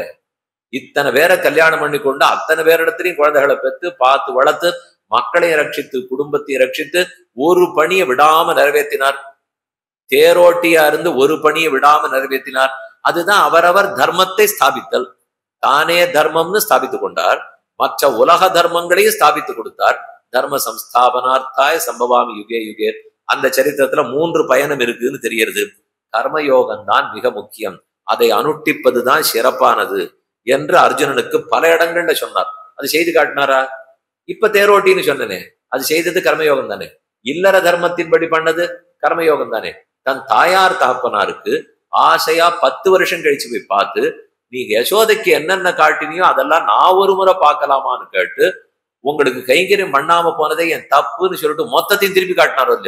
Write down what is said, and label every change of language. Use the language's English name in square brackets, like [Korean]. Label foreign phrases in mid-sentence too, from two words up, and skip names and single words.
[Tamil] இத்தனை பேரை கல்யாணம் பண்ணி கொண்டு அத்தனை பேரிடத்திலையும் குழந்தைகளை பெற்று பார்த்து வளர்த்து மக்களையும் ரட்சித்து குடும்பத்தையும் ரட்சித்து ஒரு பணியை விடாம நிறைவேற்றினார். தேரோட்டியா இருந்து ஒரு பணியை விடாம நிறைவேற்றினார். அதுதான் அவரவர் தர்மத்தை ஸ்தாபித்தல். தானே தர்மம்னு ஸ்தாபித்து கொண்டார், மற்ற உலக தர்மங்களையும் ஸ்தாபித்து கொடுத்தார். [Sanskrit] धर्म संस्थापनार्थाय सम्भवामि युगे युगे. [Tamil] அந்த சரித்திரத்துல 3 பயணம் இருக்குன்னு தெரிகிறது. கர்மயோகம் தான் மிக முக்கியம், அதை அனுஷ்டிப்பதுதான் சிறப்பானது என்று அர்ஜுனனுக்கு பல இடங்கள்ல சொன்னார். அது செய்து காட்டினாரா? இப்ப தேரோட்டின்னு சொன்னனே, அது செய்தது கர்மயோகம் தானே. இல்லற தர்மத்தின்படி பண்ணது கர்மயோகம் தானே. தன் தாயார் தாப்பனாருக்கு ஆசையா 10 வருஷம் கழிச்சு போய் பார்த்து, நீ யசோதைக்கு என்னென்ன காட்டினியோ அதெல்லாம் நான் ஒரு முறை பார்க்கலாமான்னு கேட்டு உங்களுக்கு கைங்கரியம் பண்ணாம போனதே என் தப்புன்னு சொல்லிட்டு மொத்தத்தையும் திருப்பி காட்டினாரோ இல்லையா?